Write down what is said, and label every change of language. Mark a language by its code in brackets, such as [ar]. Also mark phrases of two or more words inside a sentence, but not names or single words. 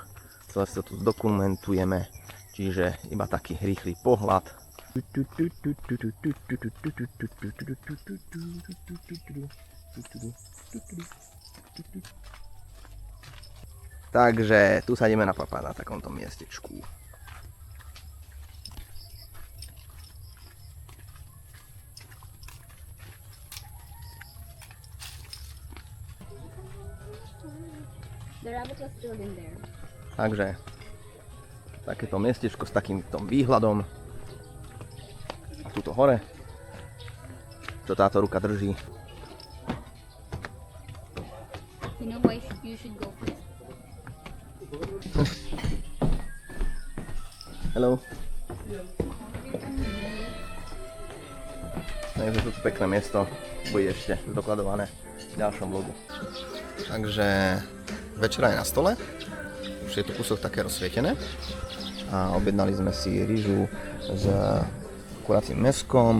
[sk] Celé sa tu zdokumentujeme, čiže iba taký rýchly pohľad. Takže tu sa ideme napapať na takomto miestečku. [en] The rabbit was still in there. [sk] Takže takéto miestečko s takýmto výhľadom. A tuto hore, čo táto ruka drží. [en] You know why you should go first? Hello. [sk] Takže toto pekné miesto bude ešte zdokladované v ďalšom vlogu. Takže večera je na stole. Už je tu kúsok také rozsvietené. A objednali sme si rýžu s kuracím mäskom.